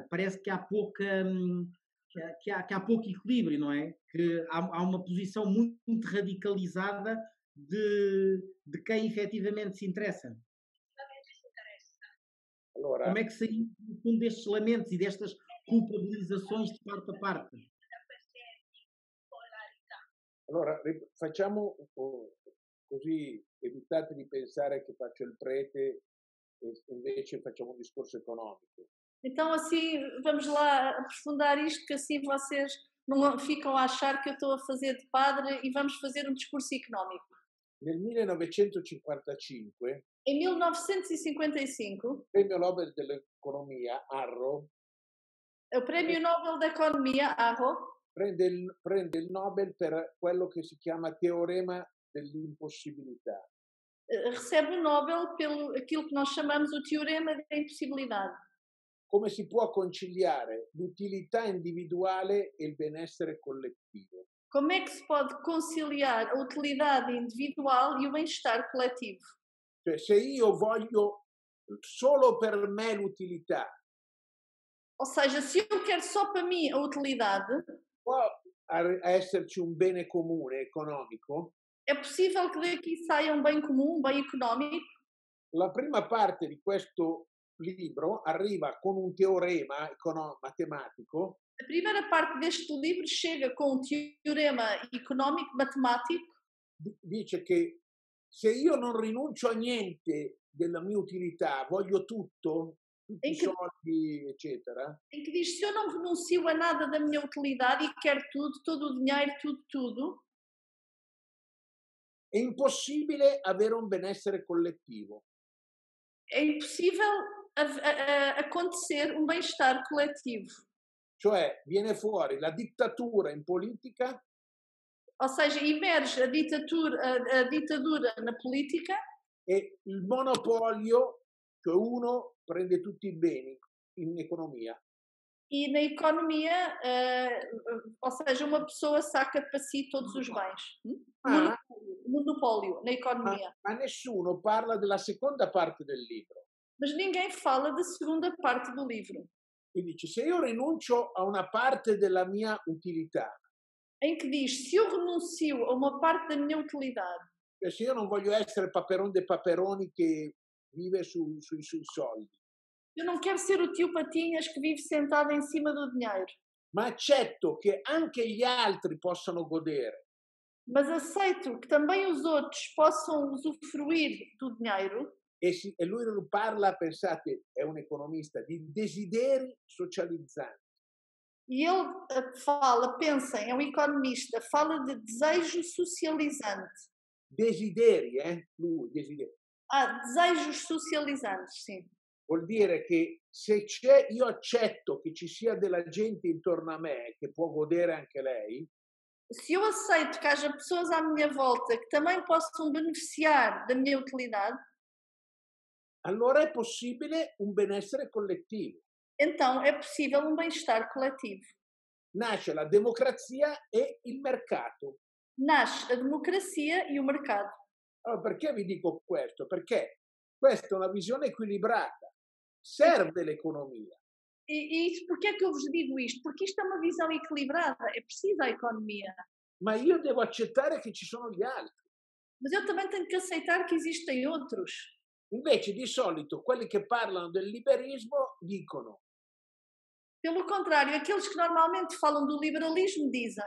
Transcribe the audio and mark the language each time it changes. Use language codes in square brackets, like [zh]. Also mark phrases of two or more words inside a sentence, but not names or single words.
[pt] Parece que há pouco equilíbrio, não é? Que há uma posição muito radicalizada de quem efetivamente se interessa. Allora, como é que saímos do fundo destes lamentos e destas culpabilizações de parte a parte? [it] Allora, facciamo così, evitate di pensare che faccio il prete e invece facciamo un discorso economico. [pt] Então assim, vamos lá aprofundar isto, que assim vocês não ficam a achar que eu estou a fazer de padre e vamos fazer um discurso económico. [it] Nel 1955, [pt] Em 1955, [it] il premio Nobel dell'economia, Arro, [pt] o Prémio Nobel da Economia, Arro, [it] prende il Nobel per quello che si chiama teorema dell'impossibilità. [pt] Recebe o Nobel pelo aquilo que nós chamamos o teorema da impossibilidade. [it] Come si può conciliare l'utilità individuale e il benessere collettivo? [pt] Como é que se pode conciliar a utilidade individual e o bem-estar coletivo? [it] Cioè, se io voglio solo per me l'utilità, [pt] ou seja, se eu quero só para mim a utilidade, [it] può esserci un bene comune economico? [pt] É possível que daqui saia um bem comum, um bem económico? [it] La prima parte di questo libro arriva con un teorema matematico. [pt] A primeira parte deste livro chega com um teorema económico matemático. [it] Dice che se io non rinuncio a niente della mia utilità, voglio tutto. tutti i soldi, eccetera. [pt] Em que diz, se eu não renuncio a nada da minha utilidade e quero tudo, todo o dinheiro, tudo, [it] è impossibile avere un benessere collettivo. [pt] é impossível acontecer um bem-estar coletivo. [it] Cioè viene fuori la dittatura in politica, [pt] Ou seja, emerge a ditadura na política [it] e il monopolio, cioè uno prende tutti i beni in economia. [pt] e na economia, ou seja, uma pessoa saca para si todos os bens. Monopólio na economia. [it] Ma nessuno parla della seconda parte del libro. [pt] Mas ninguém fala da segunda parte do livro, [it] E dice, se io rinuncio a una parte della mia utilità, [pt] em que diz, se eu renuncio a uma parte da minha utilidade, [it] cioè se io non voglio essere Paperon de Paperoni che vive sui soldi, [pt] eu não quero ser o tio Patinhas que vive sentado em cima do dinheiro, [it] ma accetto che anche gli altri possano godere, [pt] mas aceito que também os outros possam usufruir do dinheiro. [it] e lui parla, pensate, è un economista, di desideri socializzanti. [pt] E ele pensem, é um economista, fala de desejo socializante. [it] Desideri, lui, desideri. [pt] Desejos socializantes, sim. [it] Vuol dire che se io accetto che ci sia della gente intorno a me che può godere anche lei, [pt] Se eu aceito que haja pessoas à minha volta que também possam beneficiar da minha utilidade, [it] allora è possibile un benessere collettivo. [pt] então é possível um bem-estar coletivo. [it] Nasce la democrazia e il mercato. [pt] Nasce a democracia e o mercado. [it] Allora, perché vi dico questo? Perché questa è una visione equilibrata. Serve l'economia. [pt] E porquê é que eu vos digo isto? Porque isto é uma visão equilibrada, é preciso a economia. [it] Ma io devo accettare che ci sono gli altri. [pt] Mas eu também tenho que aceitar que existem outros. [it] Invece di solito quelli che parlano del liberismo dicono [pt] Pelo contrário, aqueles que normalmente falam do liberalismo dizem